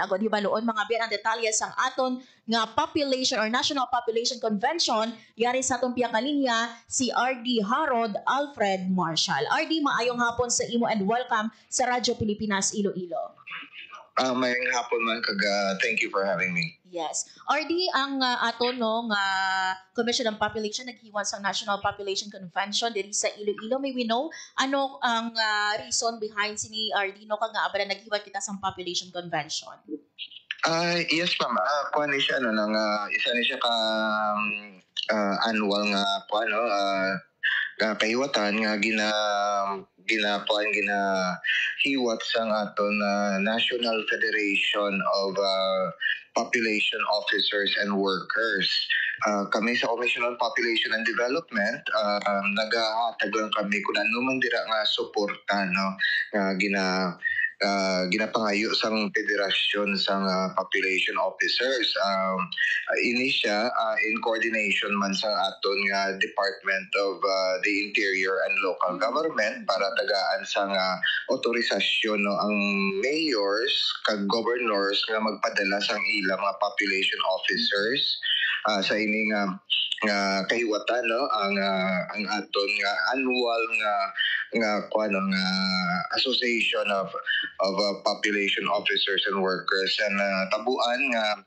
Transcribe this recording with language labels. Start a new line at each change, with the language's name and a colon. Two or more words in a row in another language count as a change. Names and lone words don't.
Hiligaynon: Agod hibaluon mga biyan ang detalye sang aton nga population or National Population Convention yari sa atong piyang kalinya si RD Harold Alfred Marshall. RD, maayong hapon sa imo
English: and welcome
Hiligaynon: sa Radyo Pilipinas Iloilo. Mayang hapon man
English: thank you for having me. Yes.
Hiligaynon: RD, ang aton nga Commission on Population naghiwan sa National Population Convention diri sa Iloilo.
English: May we know
Hiligaynon: ano ang
English: reason behind
Hiligaynon: sini RD no kag nga abala naghiwan kita sa Population Convention?
English: Yes ma'am.
Hiligaynon: Kuan ni siya isa ni siya ka annual nga kahiwatan nga ginahiwat sang aton National Federation of Population Officers and Workers. Kami sa Commission on Population and Development, nagahatag lang kami kung ano man dira nga suporta ginapangayo sang federasyon sang population officers. Ini siya
English: in coordination
Hiligaynon: man sa aton nga Department of the Interior and Local Government para tagaan sang otorisasyon ang mayors kag governors nga magpadala sang ilang mga population officers sa ini nga kahiwatan ang aton nga annual nga Association of Population Officers and Workers and tabuan nga